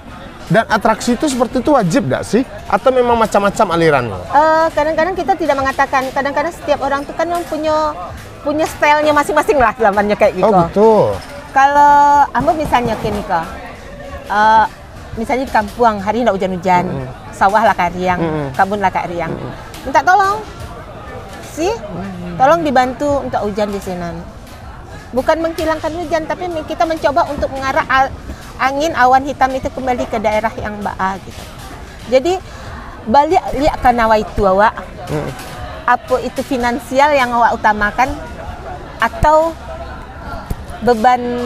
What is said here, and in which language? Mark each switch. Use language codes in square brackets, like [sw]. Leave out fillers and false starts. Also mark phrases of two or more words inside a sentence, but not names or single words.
[id] Dan atraksi itu seperti itu wajib nggak sih? Atau memang macam-macam alirannya? Kadang-kadang kita tidak mengatakan, kadang-kadang setiap orang tuh kan yang punya stylenya masing-masing lah zamannya kayak gitu. Oh betul. Kalau ambo misalnya kini misalnya di kampung hari tidak hujan-hujan, [min] sawah lah kariang, kabun lah kariang, [id] minta tolong, tolong dibantu untuk hujan di sini. Bukan menghilangkan hujan, tapi kita mencoba untuk mengarah angin awan hitam itu kembali ke daerah yang baa gitu. Jadi balik lihat ke nawa itu awak, apa itu finansial yang awak utamakan, atau beban